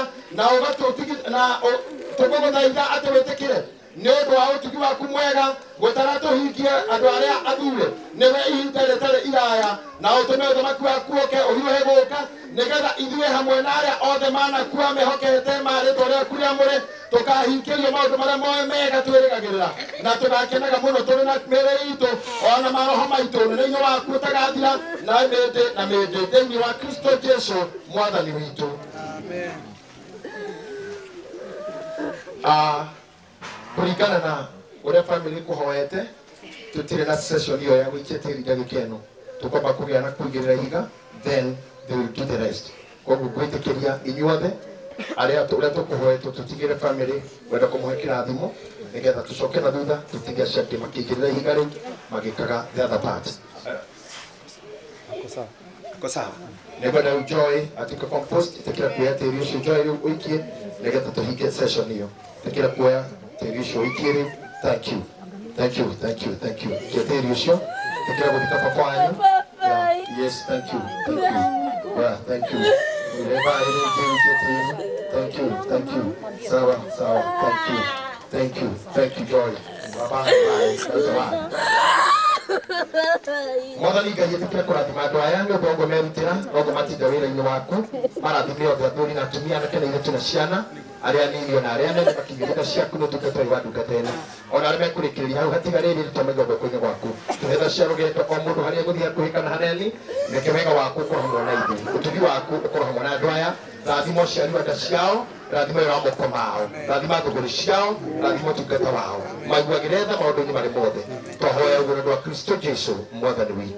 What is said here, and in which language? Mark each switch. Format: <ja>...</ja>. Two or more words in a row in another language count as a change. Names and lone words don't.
<ki>na tũgũgũthaitha atĩ wĩtĩkĩre nĩ ũndũ wa ũtugi waku mwega gũtara tũhingie andũ arĩa athure nĩwe ihinda rĩtarĩ iraya na ũtũme ũthamaki waku ũke ũhiũhe gũka nĩgetha ithuĩ hamwe na arĩa othe manakua mehokete marĩtwa rĩaku rĩamũre tũkahingĩrio maũndũ marĩa moe mega twĩrĩgagĩrĩra na tũgakenaga mũno tũrĩ na mĩĩrĩ itũ ona maroho maitũ nĩnĩ waku ũtagathira na mĩndĩ na mĩndĩ thĩinĩ wa Kristo Jesũ Mwathani witũ. Kũringana na ũrĩa family kũhoete tũtirĩ na session iyo ya gũikia tĩri ndagĩka ĩno tũkwamba kũgĩa na kũigĩrĩra ihiga</ki> <en>then they will do the rest.</en> <ki>Koguo ngwĩtĩkĩria inyuothe arĩa ũrĩa tũkũhoetwo tũtigĩre family wenda kũmũhe kĩrathimo nĩgetha tũcoke na thutha tũtige aciake makĩigĩrĩra ihiga rĩu magĩkaga</ki> <en>the other part.</en> <ki>Ko sawa. Nĩngwenda rĩu Joy atuĩke compost ĩtĩkĩra kuoya tĩri ũcio Joy rĩu ũikie nĩgetha tũhingie session iyo. Ĩtĩkĩra kuoya tĩri ũcio ũikie rĩu.</ki> <en>Thank you. Thank you. Thank you. Thank you.</en> <ki>Kia tĩri ũcio ĩtĩkĩra gũthika baba wanyu.</ki> <en>Yes, thank you. Thank you. Yeah, thank you. Thank you. Thank you.</en> <sw>Sawa. Sawa.</sw> <en>Thank you. Thank you. Thank you, Joy. Bye-bye. Bye.</en> <ki>Mwathani Ngai ĩtĩkĩra kũrathima andũ aya nĩ ũndũ ũguo merutĩra noguo matinda wĩra-inĩ waku marathime othe athuri na atumia anake na airĩtu na ciana arĩa anini ona arĩa anene makinyĩrĩra ciaku nĩ ũtungata ũyũ wa ndungata ĩno ona arĩa mekũrĩkĩrĩria hau hatigarĩrĩ tũmaiga guoko-inĩ gwaku tũhetha cia rũgendo o mũndũ harĩa gũthiĩ hakuhĩ kana haneni reke wega waku ũkorwo hamwe na ithuĩ ũtugi waku ũkorwo hamwe na andũ aya rathima ũciari wa nda ciao rathima wĩra wa moko mao rathima thũgũrĩ ciao rathima ũtungata wao maiguagĩre tha maũndũ-inĩ marĩ mothe twahoya ũguo nĩ ũndũ wa Kristo Jesũ Mwathani witũ.</ki>